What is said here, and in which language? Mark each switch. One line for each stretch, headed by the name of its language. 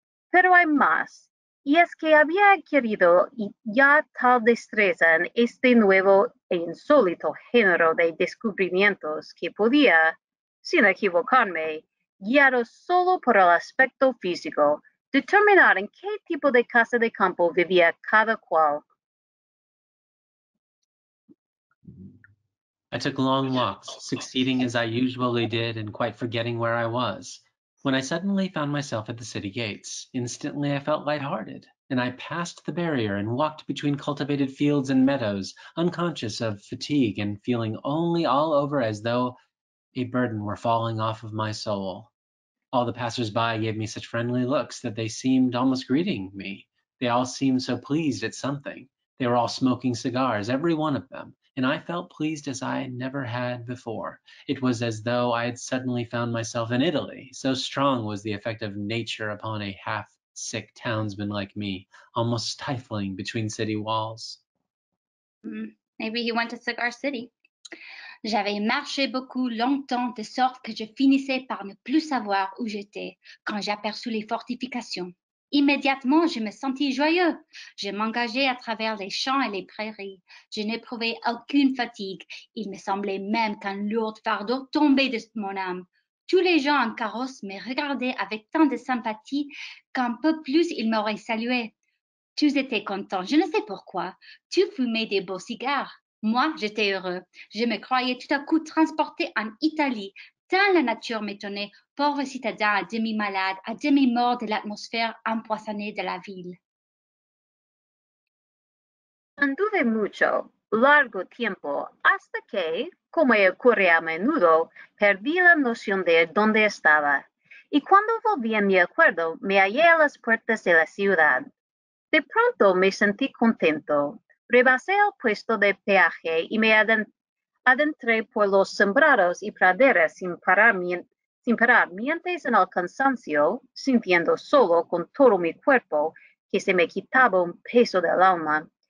Spanish: Pero hay más, y es que había adquirido ya tal destreza en este nuevo e insólito género de descubrimientos que podía, sin equivocarme, guiado solo por el aspecto físico, determinar en qué tipo de casa de campo vivía cada cual.
English: I took long walks, succeeding as I usually did and quite forgetting where I was. When I suddenly found myself at the city gates, instantly I felt lighthearted, and I passed the barrier and walked between cultivated fields and meadows, unconscious of fatigue and feeling only all over as though a burden were falling off of my soul. All the passers-by gave me such friendly looks that they seemed almost greeting me. They all seemed so pleased at something. They were all smoking cigars, every one of them, and I felt pleased as I never had before. It was as though I had suddenly found myself in Italy, so strong was the effect of nature upon a half-sick townsman like me, almost stifling between city walls. Maybe he went to Cigar City.
French: J'avais marché beaucoup longtemps de sorte que je finissais par ne plus savoir où j'étais quand j'aperçus les fortifications. Immédiatement, je me sentis joyeux. Je m'engageai à travers les champs et les prairies. Je n'éprouvais aucune fatigue. Il me semblait même qu'un lourd fardeau tombait de mon âme. Tous les gens en carrosse me regardaient avec tant de sympathie qu'un peu plus ils m'auraient salué. Tous étaient contents, je ne sais pourquoi. Tous fumaient des beaux cigares. Moi, j'étais heureux. Je me croyais tout à coup transporté en Italie, tant la nature m'étonnait, pauvre citadin à demi malade, à demi mort de l'atmosphère empoisonnée de la ville.
Spanish: Anduve mucho, largo tiempo, hasta que, como ocurre a menudo, perdí la noción de dónde estaba. Y cuando volví a mi acuerdo, me hallé a las puertas de la ciudad. De pronto me sentí contento. Rebasé el puesto de peaje y me adentré por los sembrados y praderas sin parar mientras en el cansancio, sintiendo solo con todo mi cuerpo que se me quitaba un peso del alma.